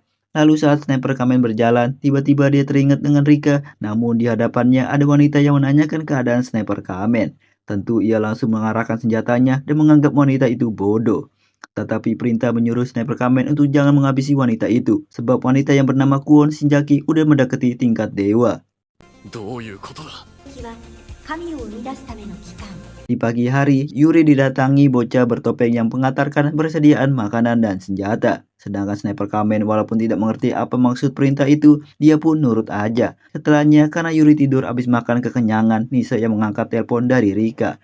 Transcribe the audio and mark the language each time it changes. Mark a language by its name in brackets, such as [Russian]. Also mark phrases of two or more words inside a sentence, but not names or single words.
[Indonesian] Lalu saat Sniper Kamen berjalan, tiba-tiba dia teringat dengan Rika, namun di hadapannya ada wanita yang menanyakan keadaan Sniper Kamen. Tentu ia langsung mengarahkan senjatanya dan menganggap wanita itu bodoh. Tetapi perintah menyuruh Sniper Kamen untuk jangan menghabisi wanita itu, sebab wanita yang bernama Kwon Shinjaki udah mendekati tingkat dewa. [Japanese] どういうことだ。 [Indonesian] Di pagi hari, Yuri didatangi bocah bertopeng yang mengantarkan persediaan makanan dan senjata. Sedangkan Sniper Kamen walaupun tidak mengerti apa maksud perintah itu, dia pun nurut aja. Setelahnya, karena Yuri tidur habis makan kekenyangan, Nisa yang mengangkat telepon dari Rika.